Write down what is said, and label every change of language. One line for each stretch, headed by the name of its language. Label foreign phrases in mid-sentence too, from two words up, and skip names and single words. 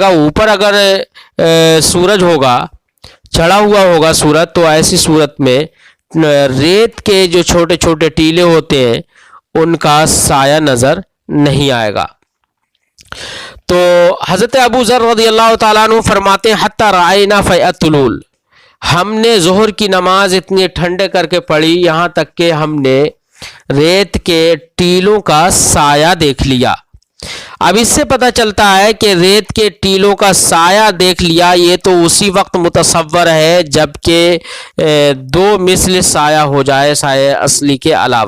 Urdu: اوپر اگر سورج ہوگا، چڑھا ہوا ہوگا سورج، تو ایسی صورت میں ریت کے جو چھوٹے چھوٹے ٹیلے ہوتے ہیں ان کا سایہ نظر نہیں آئے گا۔ تو حضرت ابو ذر رضی اللہ تعالیٰ عنہ فرماتے ہیں
Arabic: حتی رأینا فیح الطلول،
Urdu: ہم نے ظہر کی نماز اتنی ٹھنڈے کر کے پڑھی یہاں تک کہ ہم نے ریت کے ٹیلوں کا سایہ دیکھ لیا۔ اب اس سے پتہ چلتا ہے کہ ریت کے ٹیلوں کا سایہ دیکھ لیا، یہ تو اسی وقت متصور ہے جب کہ دو مثل سایہ ہو جائے سایہ اصلی کے علاوہ۔